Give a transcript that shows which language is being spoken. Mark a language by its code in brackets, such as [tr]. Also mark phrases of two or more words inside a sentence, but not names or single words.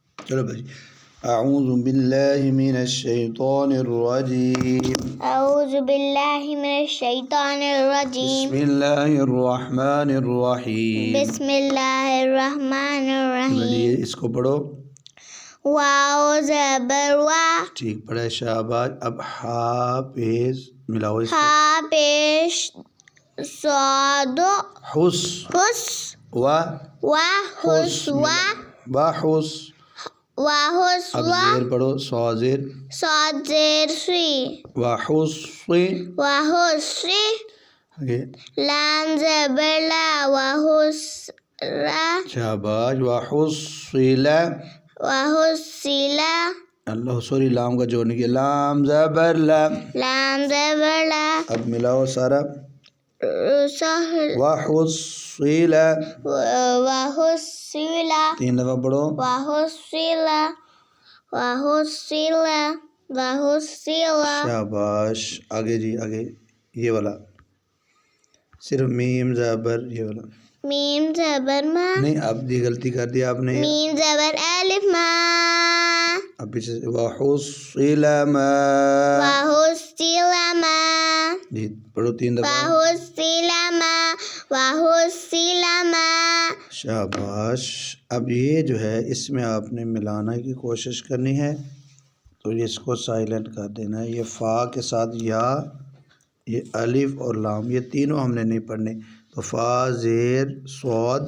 [ur] چلو بھائی، [ar] اعوذ باللہ من الشیطان الرجیم، اعوذ باللہ من الشیطان الرجیم، بسم اللہ الرحمن الرحیم۔ بسم اللہ الرحمن [ur] چلیے [ar] الرحیم۔ [ur] اس کو پڑھو۔ واو زبر وا، ٹھیک پڑھا، شاباش۔ اب ہا پیش ملاؤ اس کو۔ ہا پیش صاد [ar] حس حس و و حس و حس۔ و حس [ur] اب [ar] و [ur] زیر پڑھو، صاد زیر صاد زیر سی [ar] و حس و حس سی، [ur] آگے لام زبر لا و حس را شاباش، [ar] و حصل، و حصلا، [ur] اللہ سوری لام کا جوڑنے کے، لام زبر لام۔ لام زبر لا اب ملاؤ سارا، [ar] سہل و حصل، و حصلا، [ur] 3 دفعہ پڑھو۔ [ar] و حصلا و حصلا و حصلا۔ [ur] شاباش، آگے جی آگے، یہ والا صرف میم زبر، یہ والا میم زبر ما، نہیں، اب یہ غلطی کر دی آپ نے۔ میم زبر الف ما، اب پیچھے سے [ar] وحصل ما، و حصلا ما، [ur] جی پڑھو 3 [ar] و [ur] دفعہ۔ [ar] حصلا ما، و حصلا ما۔ [ur] شاباش۔ اب یہ جو ہے اس میں آپ نے ملانا کی کوشش کرنی ہے، تو اس کو سائلنٹ کر دینا ہے۔ یہ فا کے ساتھ یا، یہ الف اور لام، یہ تینوں ہم نے نہیں پڑھنے، تو فا زیر صاد